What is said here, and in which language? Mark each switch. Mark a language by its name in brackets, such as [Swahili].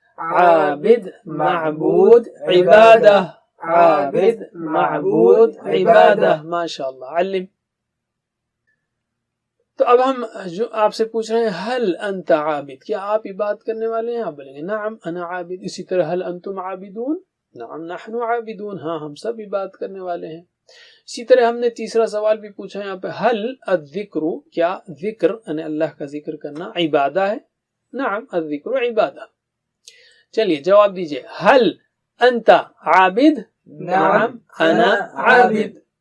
[Arabic] عابد معبود عبادہ. عابد معبود عبادہ. ماشاء اللہ. علم. [Urdu] تو اب ہم جو آپ سے پوچھ رہے ہیں [Arabic] حل انت عابد، [Urdu] کیا آپ عبادت کرنے والے ہیں؟ آپ بولیں گے [Arabic] نعم انا عابد. [Urdu] اسی طرح [Arabic] حل انتم عابدون؟ نعم نحن عابدون. [Urdu] ہاں ہم سب عبادت کرنے والے ہیں. اسی طرح ہم نے تیسرا سوال بھی پوچھا یہاں پہ، [Arabic] حل الذکر، [Urdu] کیا ذکر یعنی اللہ کا ذکر کرنا عبادہ ہے؟ [Arabic] نعم الذکر عبادہ. [Urdu] چلیے جواب دیجئے. [Arabic] حل انت عابد؟ نعم انا عابد.